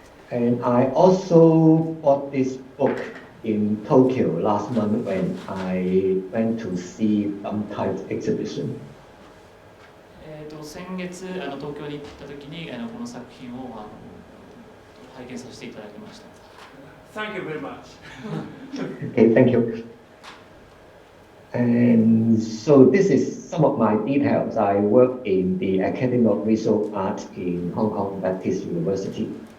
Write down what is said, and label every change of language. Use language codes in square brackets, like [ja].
[en] And I also bought this book in Tokyo last month when I went to see some type exhibition. [ja] 先月東京に行った時にこの作品を拝見させていただきました。 [en] Thank you very much. Okay, thank you. And so this is some of my details. I work in the Academy of Visual Art in Hong Kong Baptist University.